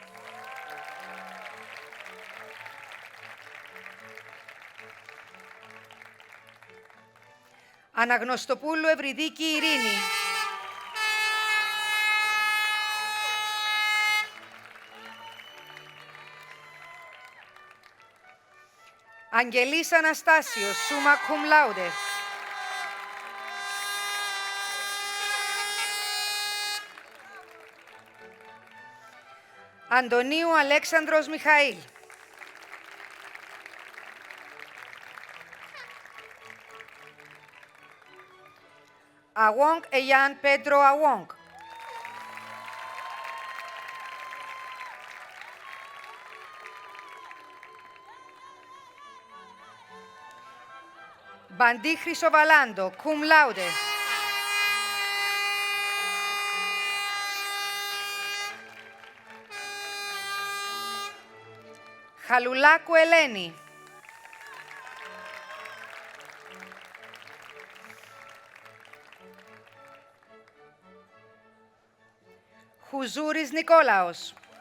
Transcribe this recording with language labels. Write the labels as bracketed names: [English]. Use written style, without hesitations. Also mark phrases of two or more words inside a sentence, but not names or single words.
[Greek] Αναγνωστοπούλου Ευρυδίκη Ειρήνη. Αγγελής Αναστάσιος, [Latin] summa cum laude. [Greek] Αντωνίου Αλέξανδρος Μιχαήλ. Awong Eyan Pedro Awong. Μπαντή Χρυσοβαλάντο, [Latin] cum laude. [Greek] Χαλουλάκου Ελένη. Χουζούρης Νικόλαος.